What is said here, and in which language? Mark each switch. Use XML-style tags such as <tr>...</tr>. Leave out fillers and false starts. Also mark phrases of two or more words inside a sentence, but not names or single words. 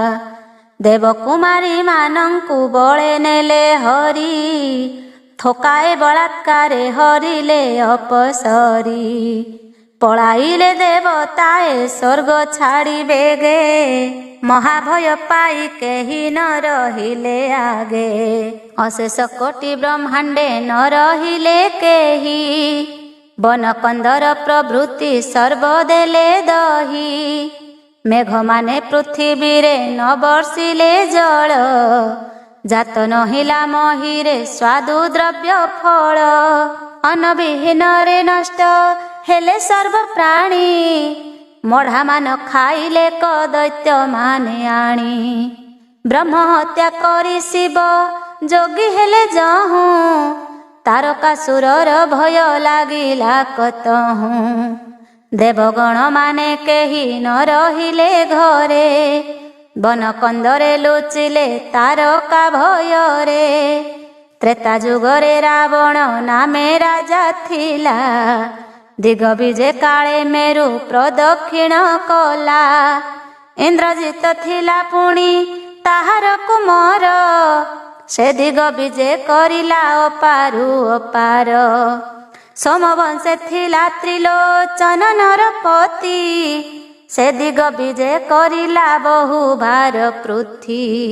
<or>ଦେବକୁମାରୀ ମାନଙ୍କୁ ବଳେ ନେଲେ ହରି, ଥୋକାଏ ବଳାତ୍କାରେ ହରିଲେ ଅପସରୀ। ପଳାଇଲେ ଦେବତାଏ ସ୍ୱର୍ଗ ଛାଡ଼ି ବେଗେ, ମହାଭୟ ପାଇ କେହି ନ ରହିଲେ ଆଗେ। ଅଶେଷ କୋଟି ବ୍ରହ୍ମାଣ୍ଡେ ନ ରହିଲେ କେହି, ବନ କନ୍ଦର ପ୍ରଭୃତି ସର୍ବ ଦେଲେ ଦହି। ମେଘ ମାନେ ପୃଥ୍ୱୀ ରେ ନ ବର୍ଷିଲେ ଜଳ, ଜାତ ନହିଲା ମହୀରେ ସ୍ୱାଦୁ ଦ୍ରବ୍ୟ ଫଳ। ଅନବିହୀନ ରେ ନଷ୍ଟ ହେଲେ ସର୍ବ ପ୍ରାଣୀ, ମଢ଼ା ମାନ ଖାଇଲେ କ ଦୈତ୍ୟ ମାନେ ଆଣି। ବ୍ରହ୍ମ ହତ୍ୟା କରି ଶିବ ଯୋଗୀ ହେଲେ ଯହୁଁ, ତାରକାସୁରର ଭୟ ଲାଗିଲା କତହୁଁ। ଦେବଗଣ ମାନେ କେହି ନ ରହିଲେ ଘରେ, ବନ କନ୍ଦରେ ଲୁଚିଲେ ତାରକା ଭୟରେ। ତ୍ରେତା ଯୁଗରେ ରାବଣ ନାମେ ରାଜା ଥିଲା, ଦିଗ ବିଜେ କାଳେ ମେରୁ ପ୍ରଦକ୍ଷିଣ କଲା। ଇନ୍ଦ୍ରଜିତ ଥିଲା ପୁଣି ତାହାର କୁମାର, ସେ ଦିଗ ବିଜେ କରିଲା ଅପାରୁ ଅପାର। ସୋମବଂଶେ ଥିଲା ତ୍ରିଲୋଚନର ପତି, ସେ ଦିଗ ବିଜେ କରିଲା ବହୁ ଭାର ପୃଥ୍ୱୀ।</or>